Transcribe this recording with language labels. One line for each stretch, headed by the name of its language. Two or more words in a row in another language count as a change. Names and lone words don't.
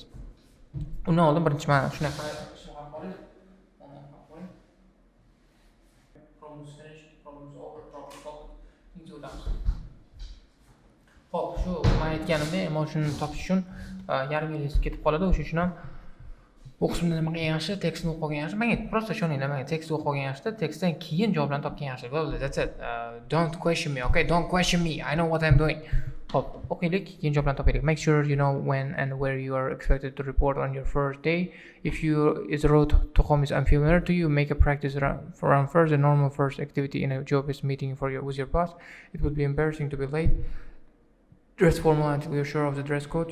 Uzbek: Undan oldin birinchi mana shunaqa Xo'p, shu aytganimdek emotionni topish uchun yarim yil ketib qoladi. O'sha uchun ham bu qismda nima qilgan yaxshi, tekstni o'qib olgan yaxshi. Menga просто ishoninglar, menga tekstni o'qib olgan yaxshi, tekstdan keyin javoblarni topgan yaxshi.
English: That's it. Don't question me, okay? Don't question me. I know what I'm doing.
Uzbek: Hop, o'qiylik, keyin javoblarni topaylik.
English: Make sure you know when and where you are expected to report on your first day. If is road to home is unfamiliar to you, make a practice run first. The normal first activity in a job is meeting with your boss. It would be embarrassing to be late. Dress formal until you're sure of the dress code.